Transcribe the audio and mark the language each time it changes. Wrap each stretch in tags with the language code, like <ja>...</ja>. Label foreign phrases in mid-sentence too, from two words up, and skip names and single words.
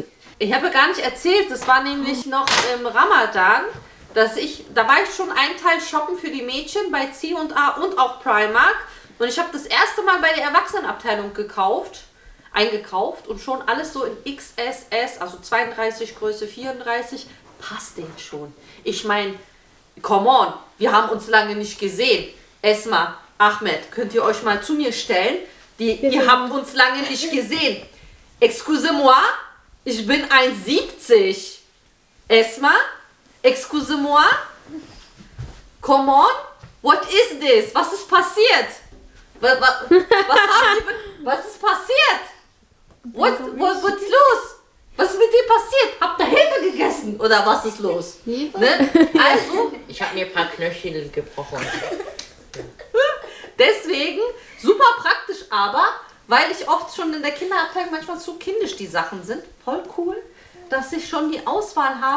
<de>Ich habe gar nicht erzählt, das war nämlich noch im Ramadan, da war ich schon einen Teil shoppen für die Mädchen bei C&A und auch Primark. Und ich habe das erste Mal bei der Erwachsenenabteilung eingekauft und schon alles so in XSS, also 32 Größe 34, passt denen schon. Ich meine,</de> <en>come on,</en> <de>wir haben uns lange nicht gesehen. Esma, Ahmed, könnt ihr euch mal zu mir stellen? Ihr habt uns lange nicht gesehen.</de> <fr>Excusez-moi,</fr> <de>ich bin 1,70. Esma,</de> <fr>excusez-moi.</fr> <en>Come on, what is this?</en> <de>Was ist passiert? Was ist passiert? What's los? Was ist mit dir passiert? Habt ihr Hefe gegessen? Oder was ist los? Hefe? Ne? Also, Ich habe mir ein paar Knöchel gebrochen. deswegen super praktisch, aber weil ich oft schon in der Kinderabteilung manchmal zu kindisch die Sachen sind, voll cool, dass ich schon die Auswahl habe.</de>